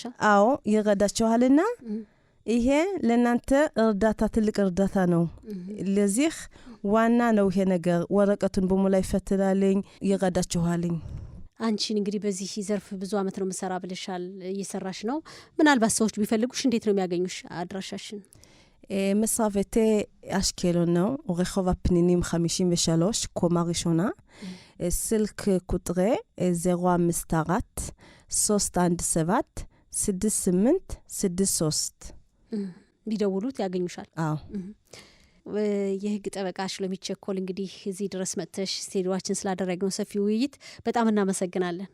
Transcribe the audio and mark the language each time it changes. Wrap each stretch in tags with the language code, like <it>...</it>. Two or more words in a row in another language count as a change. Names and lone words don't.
<am>አዎ ይረዳችኋልና ይሄ ለናንተ እርዳታ ትልቅ እርዳታ ነው ለዚህ ዋና ነው ይሄ ነገር ወረቀቱን በሙላ ይፈትላልኝ ይረዳችኋልኝ አንቺን እንግዲህ በዚህ ዘርፍ ብዙ አመት ነው መሰራ ብለሻል እየሰራሽ ነው ምናልባት ሰዎች ቢፈልጉሽ እንዴት ነው የሚያገኙሽ አድራሻሽን መስራቤቴ አሽኬሎን ነው</am> <he>רחוב הפנינים 53 קומה ראשונה</he> <am>ስልክ ቁጥሬ 054 317 6863 ቢደውሉት ያገኙሻል አዎ የህግ ጠበቃ ሽሎሚት ቸኮል እንግዲህ እዚህ ድረስ መጥተሽ ስቱዲዮአችን ስላደረግነው ሰፊ ውይይት በጣም እናመሰግናለን</am>